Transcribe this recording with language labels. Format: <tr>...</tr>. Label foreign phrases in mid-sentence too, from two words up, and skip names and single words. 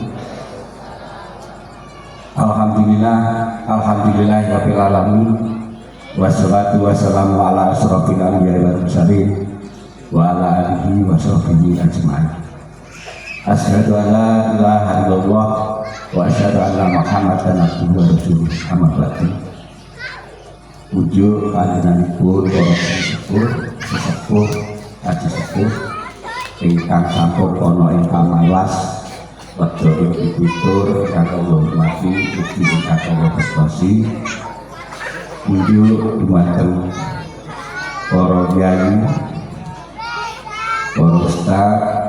<ar>الحمد لله رب العالمين. والصلاة والسلام على أشرف الأنبياء والمرسلين وعلى آله وصحبه أجمعين. أشهد أن لا إله إلا الله وأشهد أن محمدا عبده ورسوله. أما بعد.</ar> <jv>Puji panjenenganipun para sesepuh haji sepuh ingkang sampun ana ing pamalas wedha ing pitutur ingkang kula hormati ugi ingkang kula prestasi. Puji dumateng para kyai, para ustaz,</jv>